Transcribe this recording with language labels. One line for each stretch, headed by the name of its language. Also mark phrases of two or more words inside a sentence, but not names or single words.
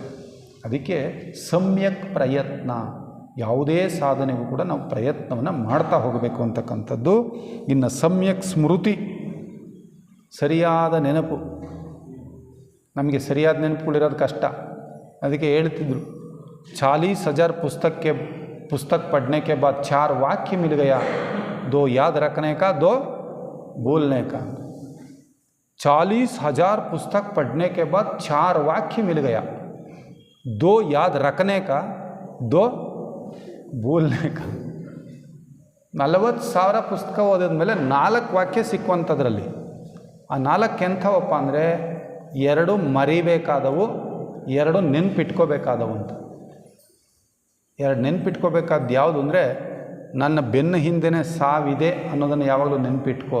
Kannada: ಅದಕ್ಕೆ ಸಮ್ಯಕ್ ಪ್ರಯತ್ನ, ಯಾವುದೇ ಸಾಧನೆಗೂ ಕೂಡ ನಾವು ಪ್ರಯತ್ನವನ್ನು ಮಾಡ್ತಾ ಹೋಗಬೇಕು ಅಂತಕ್ಕಂಥದ್ದು. ಇನ್ನು ಸಮ್ಯಕ್ ಸ್ಮೃತಿ, ಸರಿಯಾದ ನೆನಪು. ನಮಗೆ ಸರಿಯಾದ ನೆನಪುಗಳಿರೋದು ಕಷ್ಟ. ಅದಕ್ಕೆ ಹೇಳ್ತಿದ್ರು,
Hindi: 40,000 पुस्तक पढ़ने के बाद 4 वाक्य मिल गया, 2 याद रखने का, 2 बोलने का. 40,000 पुस्तक पढ़ने के बाद 4 वाक्य मिल गया, दो याद रखने का, दो बोलने का.
Kannada: 40,000 ಪುಸ್ತಕ ಓದಿದ ಮೇಲೆ 4 ವಾಕ್ಯ ಸಿಕ್ಕುವಂಥದ್ರಲ್ಲಿ. ಆ 4 ಎಂಥವಪ್ಪ ಅಂದರೆ 2 ಮರಿಬೇಕಾದವು, 2 ನೆನ್ಪಿಟ್ಕೋಬೇಕಾದವು ಅಂತ. 2 ನೆನ್ಪಿಟ್ಕೋಬೇಕಾದ್ದು ಯಾವುದು ಅಂದರೆ, ನನ್ನ ಬೆನ್ನ ಹಿಂದೆನೇ ಸಾವಿದೆ ಅನ್ನೋದನ್ನು ಯಾವಾಗಲೂ ನೆನ್ಪಿಟ್ಕೋ.